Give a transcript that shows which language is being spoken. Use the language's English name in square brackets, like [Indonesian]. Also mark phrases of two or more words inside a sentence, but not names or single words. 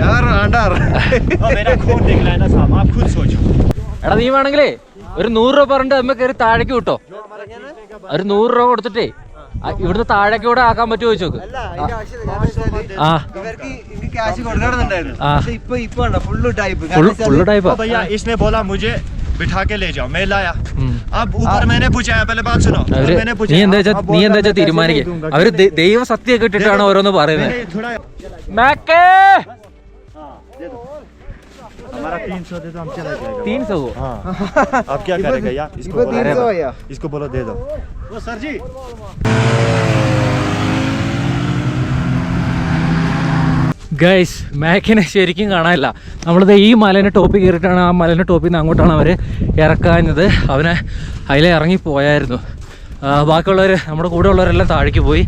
[Malayalam] എടാ നീ വേണമെങ്കിലേ ഒരു 100 രൂപ പറഞ്ഞിട്ട് നമ്മ കയറി താഴേക്ക് വിട്ടോ. ഒരു 100 രൂപ കൊടുത്തിട്ടേ ഇവിടുന്ന് താഴേക്ക് കൂടെ ആക്കാൻ പറ്റുമോ ചോദിച്ചോക്ക്. ഫുള്ള് ടൈപ്പാ. [Hindi] बिठा के ले जाओ, मैं लाया. अब ऊपर मैंने पूछा है, पहले बात सुनो. [Malayalam] നീ എന്താ വെച്ചാ തീരുമാനിക്കേ. അവര് ദൈവ സത്യമൊക്കെ ഇട്ടിട്ടാണ് ഓരോന്ന് പറയുന്നത്. [Hindi] हमारा 300 दे दो, हम चला जाएगा. 300 हाँ. अब क्या करेगा यार? इसको बोलो दे दो. वो सर जी [Malayalam] ഗൈസ് മാക്കിനെ ശരിക്കും കാണാനില്ല. നമ്മളിത് ഈ മലേൻ്റെ ടോപ്പിൽ കയറിയിട്ടാണ്. ആ മലേൻ്റെ ടോപ്പിൽ നിന്ന് അങ്ങോട്ടാണ് അവർ ഇറക്കാഞ്ഞത്. അവനെ അതിലെ ഇറങ്ങിപ്പോയായിരുന്നു. ബാക്കിയുള്ളവർ നമ്മുടെ കൂടെ ഉള്ളവരെല്ലാം താഴേക്ക് പോയി.